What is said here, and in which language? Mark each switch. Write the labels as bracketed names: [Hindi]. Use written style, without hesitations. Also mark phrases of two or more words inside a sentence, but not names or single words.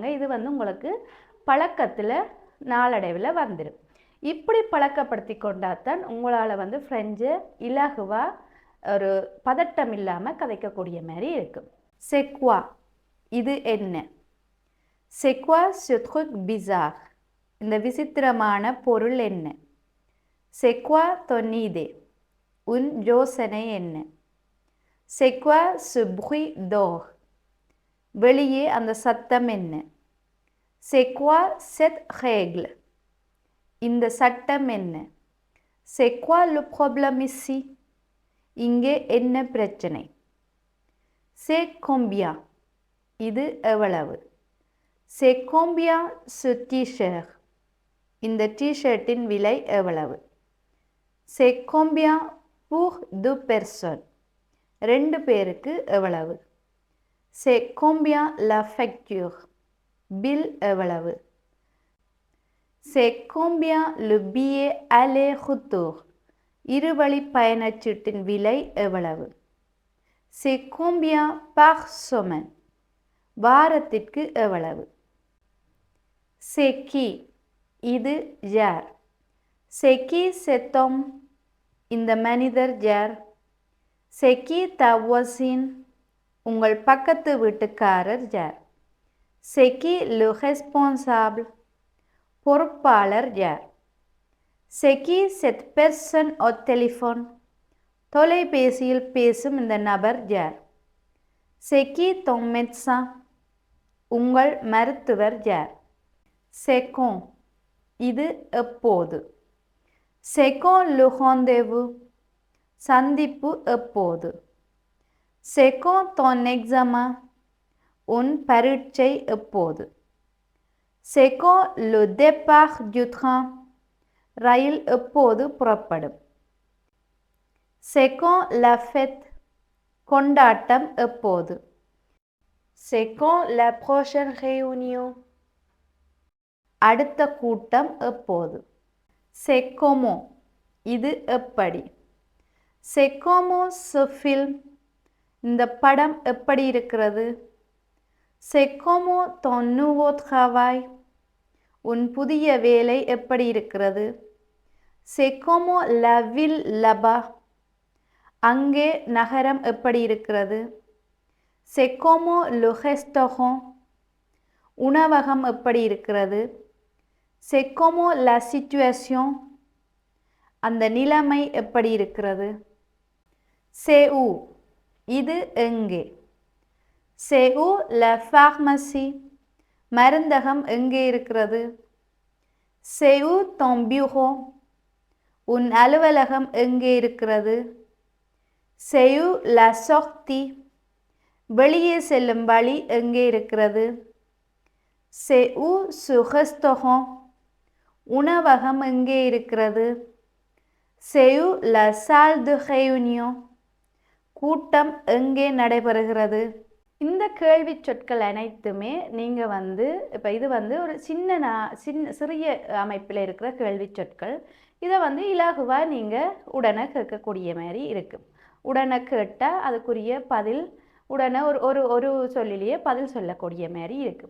[Tamil] இது உங்களுக்கு பழக்கத்தில் நாளடைவில் வந்துடும். இப்படி பழக்கப்படுத்தி கொண்டாதான் உங்களால் ஃப்ரெஞ்சை இலகுவாக ஒரு பதட்டம் இல்லாமல் கதைக்கக்கூடிய மாதிரி இருக்கும். [French] c'est quoi, [Tamil] இது என்ன? [French] c'est quoi ce truc bizarre, [Tamil] இந்த விசித்திரமான பொருள் என்ன? [French] c'est quoi ton idée, [Tamil] உன் யோசனை என்ன? [French] c'est quoi ce bruit dehors, [Tamil] வெளியே அந்த சத்தம் என்ன? [French] c'est quoi cette règle, [Tamil] இந்த சட்டம் என்ன? [French] C'est quoi le problème ici? [Tamil] இங்கே என்ன பிரச்சனை? [French] C'est combien? [Tamil] இது எவ்வளவு? [French] C'est combien ce t-shirt? [Tamil] இந்த t-shirtin விலை எவ்வளவு? [French] C'est combien pour 2 personnes? [Tamil] 2 பேருக்கு எவ்வளவு? [French] C'est combien la facture? [Tamil] பில் எவ்வளவு? [French] C'est combien le billet aller-retour? [Tamil] இருவழி பயணச்சீட்டின் விலை எவ்வளவு? [French] C'est combien par semaine? [Tamil] வாரத்திற்கு எவ்வளவு? [French] C'est qui? [Tamil] இது யார்? [French] C'est qui cet homme? [Tamil] இந்த மனிதர் யார்? [French] C'est qui ta voisine? [Tamil] உங்கள் பக்கத்து வீட்டுக்காரர் யார்? [French] C'est qui le responsable? [Tamil] பொறுப்பாளர் யார்? [French] C'est qui cette personne au téléphone? [Tamil] தொலைபேசியில் பேசும் இந்த நபர் யார்? [French] C'est qui ton médecin? [Tamil] உங்கள் மருத்துவர் யார்? [French] C'est quand? [Tamil] இது எப்போது? [French] C'est quand le rendez-vous? [Tamil] சந்திப்பு எப்போது? [French] C'est quand ton examen? [Tamil] உன் பரீட்சை எப்போது? [French] C'est quand le départ du train? [Tamil] ரயில் எப்போது புறப்படும்? [French] C'est quand la fête? [Tamil] கொண்டாட்டம் எப்போது? [French] C'est quand la prochaine réunion? [Tamil] அடுத்த கூட்டம் எப்போது? [French] C'est comment? [Tamil] இது எப்படி? [French] C'est comment ce film? [Tamil] இந்த படம் எப்படி இருக்கிறது? [French] C'est comment ton nouveau travail? [Tamil] உன் புதிய வேலை எப்படி இருக்கிறது? [French] C'est comment la ville là-bas? [Tamil] அங்கே நகரம் எப்படி இருக்கிறது? [French] C'est comment le restaurant? [Tamil] உணவகம் எப்படி இருக்கிறது? [French] C'est comment la situation? [Tamil] அந்த நிலைமை எப்படி இருக்கிறது? [French] C'est où? [Tamil] இது எங்கே? [French] C'est où la pharmacie? [Tamil] மருந்தகம் எங்கே இருக்கிறது? [French] C'est où ton bureau? [Tamil] உன் அலுவலகம் எங்கே இருக்கிறது? [French] C'est où la sortie? [Tamil] வெளியே செல்லும் வழி எங்கே இருக்கிறது? [French] C'est où ce restaurant? [Tamil] உணவகம் எங்கே இருக்கிறது? [French] C'est où la salle de réunion? [Tamil] கூட்டம் எங்கே நடைபெறுகிறது? இந்த கேள்வி சொற்கள் அனைத்துமே நீங்கள் இப்போ இது ஒரு சிறிய அமைப்பில் இருக்கிற கேள்வி சொற்கள். இதை இலகுவாக நீங்கள் உடனே கேட்கக்கூடிய மாதிரி இருக்கும். உடனே கேட்டால் அதுக்குரிய பதில் உடனே ஒரு சொல்லிலேயே பதில் சொல்லக்கூடிய மாதிரி இருக்கும்.